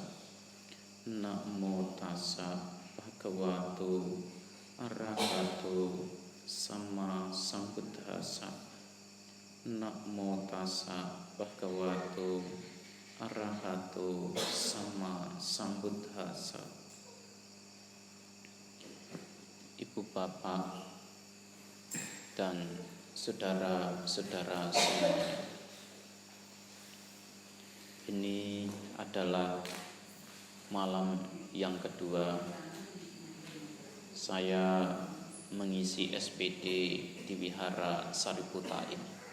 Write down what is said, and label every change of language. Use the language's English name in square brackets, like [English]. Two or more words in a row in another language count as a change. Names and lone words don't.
[Pali] Namo tassa bhagavato arahato sama sambuddhassa. Namo tassa bhagavato arahato sama sambuddhassa. [Indonesian] Ibu bapak dan saudara-saudara semuanya, ini adalah malam yang kedua saya mengisi SPD di Wihara Sariputa ini.